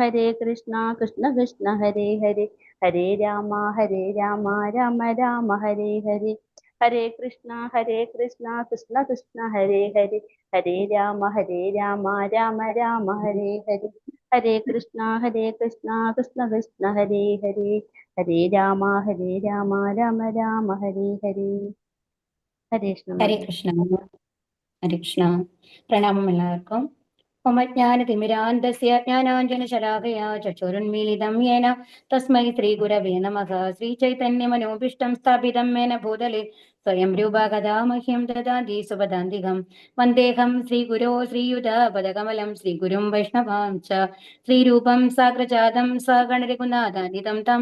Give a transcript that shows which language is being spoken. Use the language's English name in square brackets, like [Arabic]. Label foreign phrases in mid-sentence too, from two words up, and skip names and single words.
[Sanskrit] കൃഷ്ണ കൃഷ്ണ ഹരേ ഹരേ, ഹരേ രാമ രാമ രാമ ഹരേ ഹരേ, ഹരേ കൃഷ്ണ കൃഷ്ണ കൃഷ്ണ ഹരേ ഹരേ, ഹരേ രാമ രാമ രാമ ഹരേ ഹരേ, ഹരേ കൃഷ്ണ കൃഷ്ണ കൃഷ്ണ ഹരേ ഹരേ, ഹരേ രാമ രാമ രാമ ഹരേ ഹരേ. ഹരേ കൃഷ്ണ. ഹരേ കൃഷ്ണ. ഹരേ കൃഷ്ണ. [Malayalam] പ്രണാമം എല്ലാവർക്കും. [Sanskrit] ജ്ഞാനതിമിരാന്തസ്യ ജ്ഞാനാഞ്ജനശലാകയാ ചക്ഷുരുന്മീലിതം യേന തസ്മൈ ശ്രീഗുരവേ നമഃ. ശ്രീചൈതന്യമനോഭീഷ്ടം സ്ഥാപിതം മേന ഭൂതലേ സ്വയം രൂപാ കഥാ മഹ്യം ദദാതി സുപദാന്തികം. വന്ദേഹം ശ്രീഗുരോ ശ്രീയുതപദകമലം ശ്രീഗുരും വൈഷ്ണവാം ച ശ്രീരൂപം സാഗ്രജാതം സഗണരഘുനാഥാനിതം താം